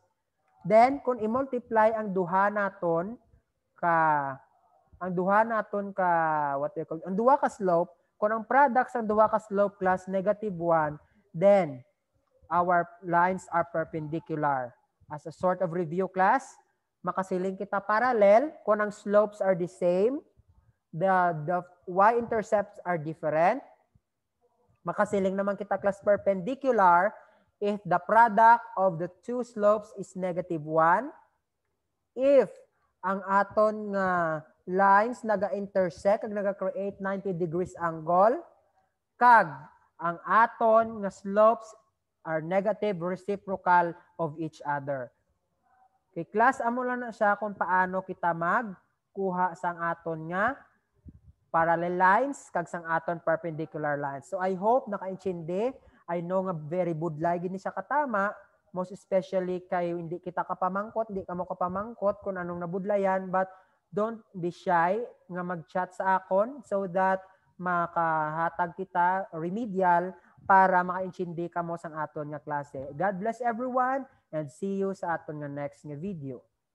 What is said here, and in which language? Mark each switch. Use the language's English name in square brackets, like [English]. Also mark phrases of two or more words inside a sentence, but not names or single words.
[Hiligaynon] Then, kung i-multiply ang duha naton ka, [English] what they call, [Hiligaynon] ang duha ka slope, kung ang product sang duha ka slope class -1, [English] then our lines are perpendicular. As a sort of review class, [Hiligaynon] makasiling kita parallel kung ang [English] slopes are the same, the y-intercepts are different. [Hiligaynon] Makasiling naman kita [English] class perpendicular if the product of the two slopes is -1. [Hiligaynon] If ang aton nga lines naga-intersect kag naga-create [English] 90 degrees angle, [Hiligaynon] kag ang aton nga [English] slopes are negative reciprocal of each other. [Hiligaynon] Kay class, amo lang na siya kung paano kita magkuha sang aton nga parallel lines kag sang aton perpendicular lines. [English] So I hope nakaintindi. I know [Hiligaynon] nga very budlay gini siya katama, most especially kay hindi kita kapamangkot, hindi ka mo kapamangkot kung anong nabudlayan, [English] but don't be shy [Hiligaynon] nga mag-chat sa akon [English] so that [Hiligaynon] makahatag kita remedial para makaintindi ka mo sang aton nga klase. [English] God bless everyone and see you [Hiligaynon] sa aton nga [English] next nga video.